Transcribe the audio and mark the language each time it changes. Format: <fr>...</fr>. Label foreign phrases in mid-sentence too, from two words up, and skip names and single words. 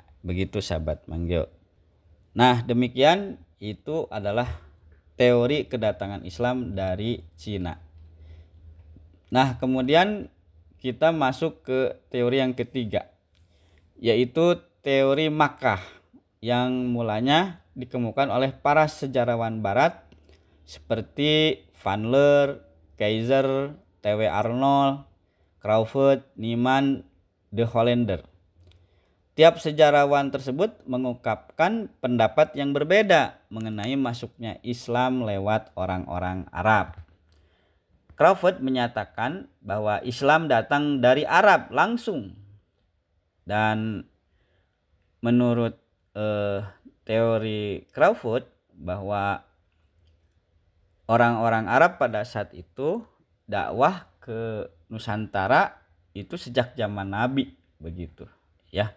<id>Begitu sahabat Manggil. Nah, demikian itu adalah teori kedatangan Islam dari Cina. Nah, kemudian kita masuk ke teori yang ketiga, yaitu teori Makkah, yang mulanya dikemukakan oleh para sejarawan barat seperti Van Leer, Kaiser, T.W. Arnold, Crawford, Nieman, de Hollander. Tiap sejarawan tersebut mengungkapkan pendapat yang berbeda mengenai masuknya Islam lewat orang-orang Arab. Crawford menyatakan bahwa Islam datang dari Arab langsung, dan menurut teori Crawford bahwa orang-orang Arab pada saat itu dakwah ke Nusantara itu sejak zaman Nabi, begitu, ya.</id>